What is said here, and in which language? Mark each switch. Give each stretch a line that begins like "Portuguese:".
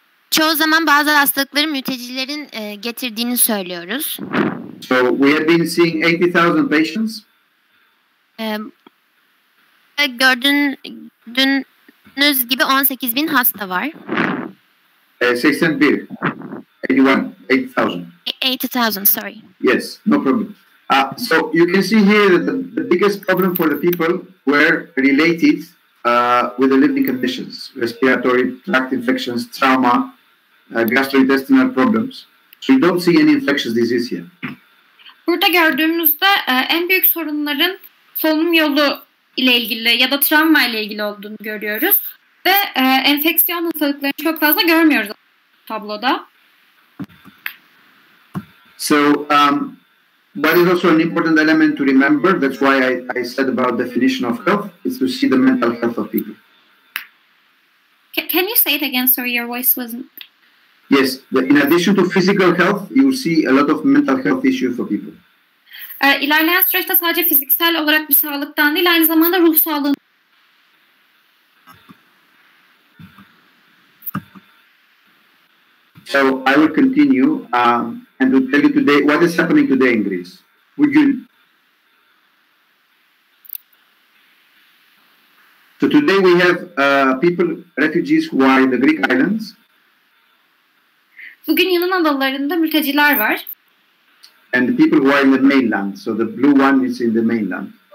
Turkish: Çoğu zaman bazı hastalıkları mültecilerin getirdiğini söylüyoruz.
English: So we have been seeing 80,000 patients.
Turkish: Gördüğünüz gibi 18.000 hasta var.
English: 81. 80,000. 80,000, sorry. Yes, no problem. So you can see here that the biggest problem for the people were related with the living conditions, respiratory tract infections, trauma, gastrointestinal problems. So you don't see any infectious disease here.
Turkish: Burada gördüğümüzde en büyük sorunların solunum yolu ile ilgili ya da travma ile ilgili olduğunu görüyoruz. Ve enfeksiyon hastalıklarını çok fazla görmüyoruz tabloda.
English: So that is also an important element to remember. That's why I said about definition of health is to see the mental health of people. Can you say it again? Sorry, your voice wasn't... Yes, in addition to physical health, you will see a lot of mental health issues for people.
Turkish: İlerleyen süreçte sadece fiziksel olarak bir sağlıktan değil, aynı zamanda ruh sağlığı.
English: So I will continue and to tell you today what is happening today in Greece.
Turkish: Bugün.
English: So today we have people, refugees who are in the Greek islands.
Turkish: Bugün Yunan adalarında mülteciler var.
English: And the people who are in the mainland. So the blue one is in the mainland.